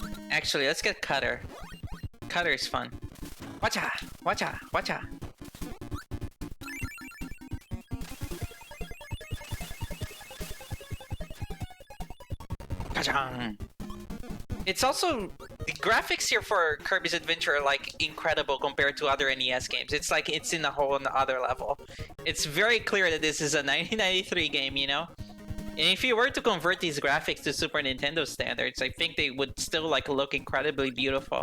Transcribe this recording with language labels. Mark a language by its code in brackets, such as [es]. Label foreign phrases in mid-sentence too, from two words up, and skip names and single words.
[en] Actually, let's get Cutter. Cutter is fun. Watcha! Watcha! Watcha! Ka-chang! It's also... The graphics here for Kirby's Adventure are like incredible compared to other NES games. It's like it's in a whole other level. It's very clear that this is a 1993 game, you know? And if you were to convert these graphics to Super Nintendo standards, I think they would still like look incredibly beautiful.